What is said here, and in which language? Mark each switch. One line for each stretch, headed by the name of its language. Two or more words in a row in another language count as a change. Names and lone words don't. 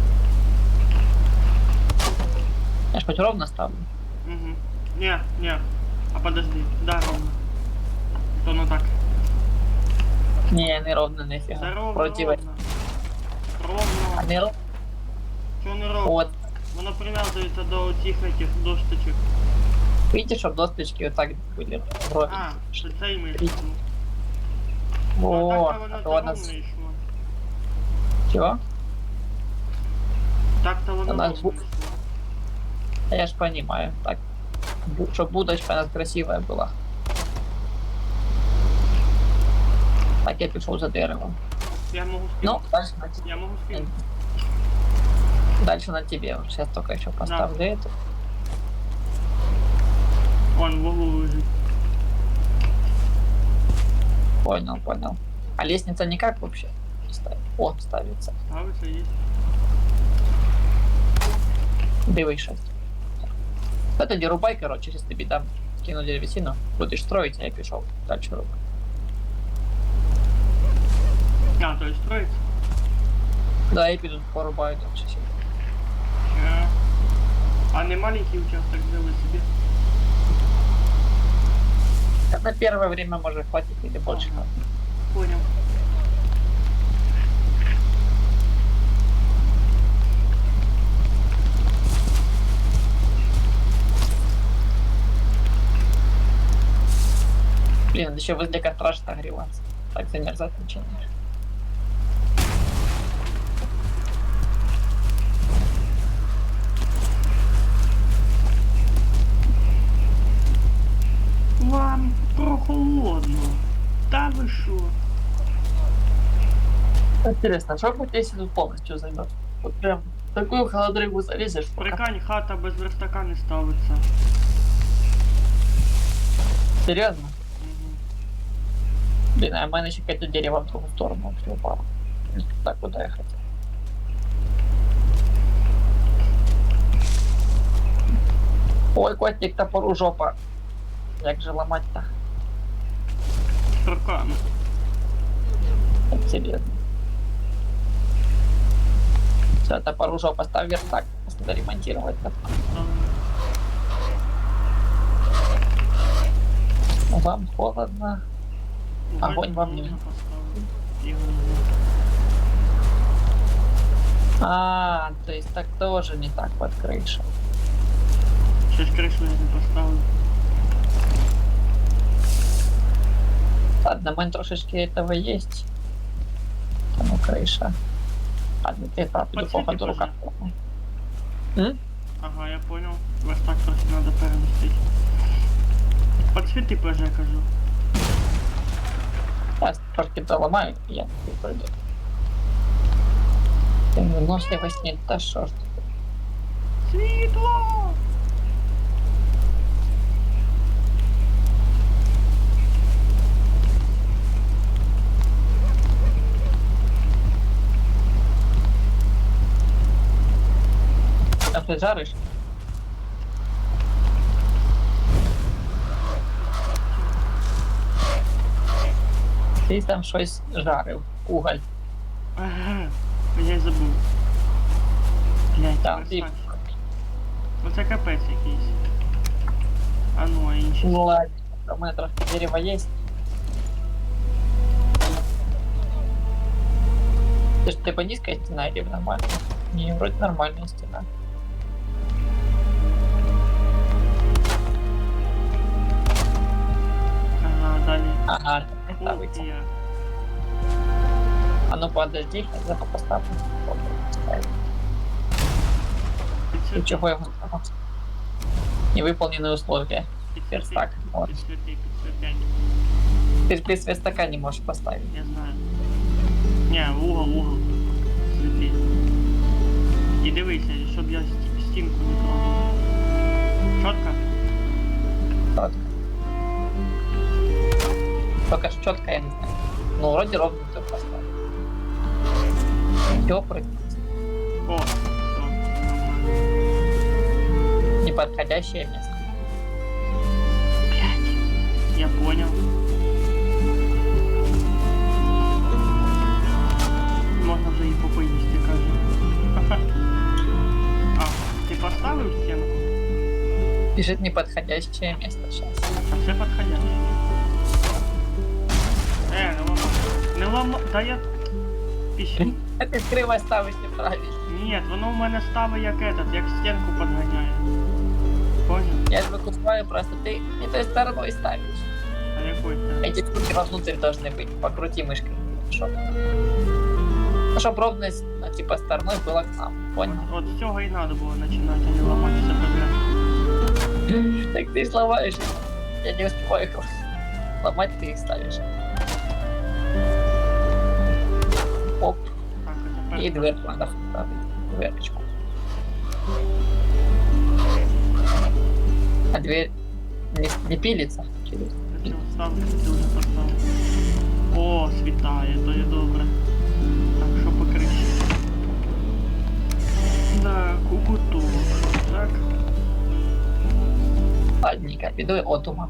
Russian: Я ж хоть ровно ставлю. Угу. Не. А подожди, да, ровно. То ну так. Не, не ровно, нифига. Да ровно, Против. ровно. А Ровно. не ровно? Чё не ровно? Вот.
Ukrainian: Воно прив'язується до цих
Russian: этих досточек. Видите, чтобы досточки вот так были вроде.
Ukrainian: А, це цей ми. О, так-то воно а це то у ровно нас... йшло.
Russian: Чего?
Ukrainian: Так-то воно У нас ровно бу- йшло.
Russian: Да я ж понимаю. Так. Чтобы будочка у нас красивая была.
Ukrainian: Так, я пішов за деревом. Я можу
Russian: Ну,
Ukrainian: скинути.
Russian: дальше на тебе.
Ukrainian: Я можу скинути.
Russian: Дальше на тебе. Сейчас только еще поставлю это. Вон, в углу лежить. Понял. А лестница никак вообще не ставит? О, ставится.
Ukrainian: Ставиться є. Дивись щось. Та тоді рубай, короче, сейчас тобі дам.
Russian: Кину деревесину, будеш строить,
Ukrainian: а я пішов.
Russian: Дальше рубай. А, то есть строится?
Ukrainian: Да, я піду порубаю дальше себе.
Russian: А не маленький участок сделай себе? На первое время может хватит или больше. Ага. Понял. Блин, надо еще возле костра отогреваться. Так замерзать начинаешь.
Ukrainian: Вам прохолодно. Та ви що?
Russian: Интересно, что будет, если тут полностью займет? Вот прям Такую холодрыгу залезешь, пока.
Ukrainian: Прикань, хата без верстака не ставиться.
Russian: Серьезно? Мгм. Блин, а
Ukrainian: в мене ще
Russian: какое-то дерево в другу сторону упало. Не туда, куда я хотел. Ой, котик, топору жопа.
Ukrainian: Як же ломать-то?
Russian: Руками. Так, серьезно. Все, топору жопа, ставь верстак. Надо ремонтировать. Вам холодно. Огонь во мне. А, то есть так тоже не так под крышей.
Ukrainian: Щось кришу я не поставив.
Russian: Ладно, у меня трошечки этого есть. Там и крыша. Ладно, ты пойду по Подсвети, ходу рука. Ага, я понял.
Ukrainian: Верстак трохи надо перемістити. Подсвіти ПЖ, кажу.
Russian: Сейчас трошки доломаю, и я пройду. Выносливость нет, да шо ж.
Ukrainian: Світло!
Russian: А ты жаришь?
Ukrainian: Ти там щось жарив. Уголь. Ага, я й забув. Блять, Там ти... верстак. Оце капець якийсь. А ну, а інші. Ну ладно, у мене трохи дерева есть.
Russian: Ты ж типа низкая стена или нормальная? Не, вроде нормальная стена.
Ukrainian: Ага, далі. Ага, Ух ставиться. ти я.
Russian: А ну подожди, я поставлю. Поставлю. Ты
Ukrainian: Підсвіти.
Russian: чего его ставил? Невыполненные условия.
Ukrainian: Підсвіти.
Russian: Верстак. Вот.
Ukrainian: Підсвіти, підсвіти.
Russian: Ты ж без верстака не можешь поставить. Я знаю. Не, угол.
Ukrainian: Світи. І дивися, щоб я стінку не трогав. Чотко?
Russian: Вот. Только ж четко я не знаю. Ну, вроде ровно все поставил. Тёплый, О, все. неподходящее место. Блять. Я понял.
Ukrainian: Можна вже і попоїсти, каже. А, ти поставив стінку?
Russian: Пишет неподходящее место сейчас.
Ukrainian: А все підходяще. Не ламай. Не ламай. Да я... Піщу.
Russian: Ты криво ставишь неправильно.
Ukrainian: Ні, воно в мене ставить як этот, як стінку підганяє.
Russian: Понял? Я же выкупаю просто, ты не той стороной ставишь.
Ukrainian: А якой ти?
Russian: Эти штуки вовнутрь должны быть. Покрути мышкой. Чтоб ровность, ну, типа, стороной была к нам. Понял?
Ukrainian: От з цього і треба було починати, а не ламати все подряд.
Russian: Так ты ж ломаешь. Я не успеваю их ломать, ты их ставишь. Оп. Так, а И
Ukrainian: тепер...
Russian: дверку надо вставить. Дверочку. А дверь не пилится через...
Ukrainian: Я цього ставлю, ти вже поставив. О, світає, то є добре. Так, що по криші? Так, уготовок. Так. Ладненько, піду от ума.